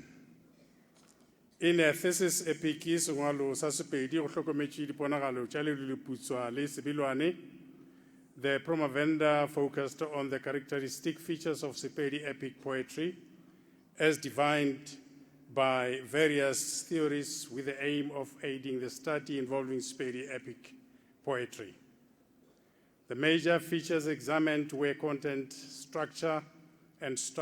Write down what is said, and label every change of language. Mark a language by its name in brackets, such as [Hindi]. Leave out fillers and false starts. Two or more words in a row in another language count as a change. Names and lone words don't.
[English] In a thesis Epiki, Sengwalo sa Sepedi go hlokometše diponagalo tša leo di leputswa le sebilwane, the promovenda focused on the characteristic features of Sepedi epic poetry as defined by various theories with the aim of aiding the study involving Sepedi epic poetry. The major features examined were content, structure, and style.